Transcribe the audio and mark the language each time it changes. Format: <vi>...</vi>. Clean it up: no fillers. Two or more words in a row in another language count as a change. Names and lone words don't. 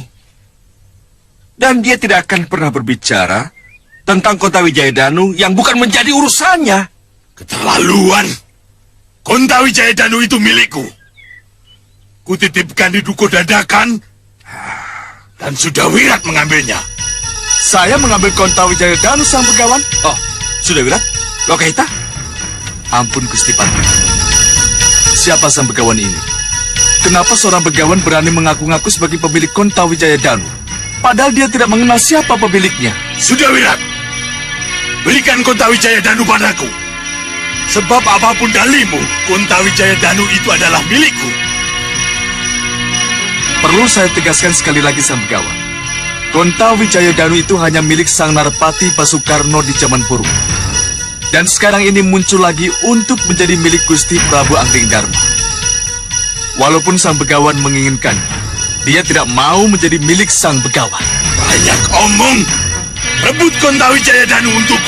<id>Dan dia tidak akan pernah berbicara tentang Kontawijaya Danu yang bukan menjadi urusannya. Keterlaluan. Kontawijaya Danu itu milikku. Kutitipkan di Duko Dadakan dan Sudawirat mengambilnya. Saya mengambil Kontawijaya Danu sang begawan. Oh, Sudawirat? Lokahita? Ampun Gusti Patih. Siapa sang begawan ini? Kenapa seorang begawan berani mengaku-ngaku sebagai pemilik Kontawijaya Danu? Padahal dia tidak mengenal siapa pemiliknya. Sudawirat! berikan Kontawijaya Danu padaku. Sebab apapun dalimu, Kontawijaya Danu itu adalah milikku. Perlu saya tegaskan sekali lagi, Sang Begawan. Kontawijaya Danu itu hanya milik Sang Narpati Basukarno di zaman purba. Dan sekarang ini muncul lagi untuk menjadi milik Gusti Prabu Angling Darma. Walaupun Sang Begawan menginginkan, dia tidak mau menjadi milik Sang Begawan. Banyak omong. Rebut Kontawijaya Danu untukku.</id>